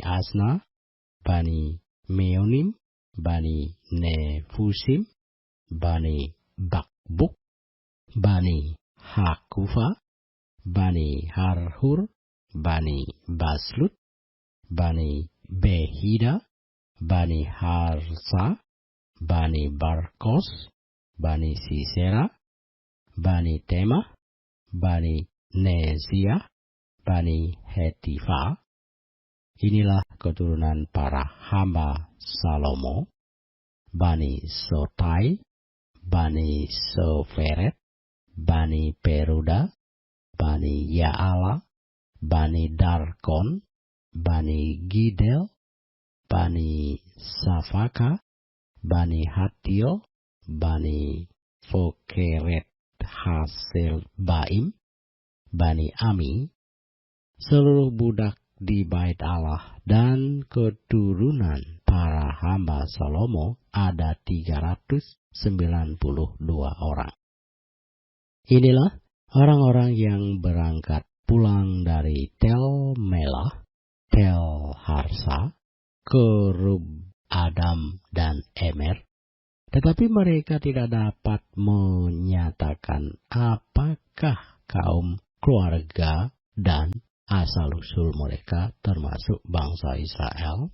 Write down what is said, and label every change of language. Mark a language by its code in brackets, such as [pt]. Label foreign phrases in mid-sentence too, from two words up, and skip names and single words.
[id] Asna, Bani Meonim, Bani Nefusim, Bani Bakbuk, Bani Hakufa, Bani Harhur, Bani Baslut, Bani Behida, Bani Harsa, Bani Barkos, Bani Sisera, Bani Temah, Bani Nezia, Bani Hetifa. Inilah keturunan para hamba Salomo, Bani Sotai, Bani Soferet, Bani Peruda, Bani Yaala, Bani Darkon, Bani Gidel, Bani Safaka, Bani Hattil, Bani Fokeret Hasil Baim, Bani Ami, seluruh budak di bait Allah dan keturunan para hamba Salomo ada 392 orang. Inilah orang-orang yang berangkat pulang dari Tel Melah, Tel Harsa, Kerub Adam dan Emer, tetapi mereka tidak dapat menyatakan apakah kaum, keluarga, dan asal-usul mereka termasuk bangsa Israel.